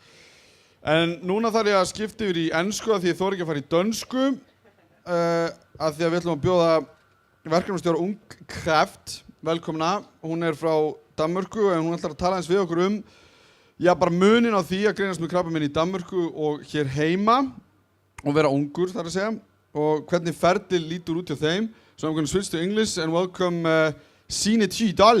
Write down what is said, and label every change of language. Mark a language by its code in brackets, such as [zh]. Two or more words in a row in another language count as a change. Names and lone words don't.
[is] En núna þarf ég að skipta yfir í ensku af því ég þori ekki að fara í dönsku af því að við ætlum að bjóða verkefnastjóra Ung Kraft velkomna. Hún er frá Danmörku og hún ætlar að tala eins við okkur bara munin á því að greinast með krabbamein í Danmörku og hér heima og vera ungur þar að segja og hvernig ferlið lítur út hjá þeim. [en] So I'm going to switch to English and welcome Signe Tydal.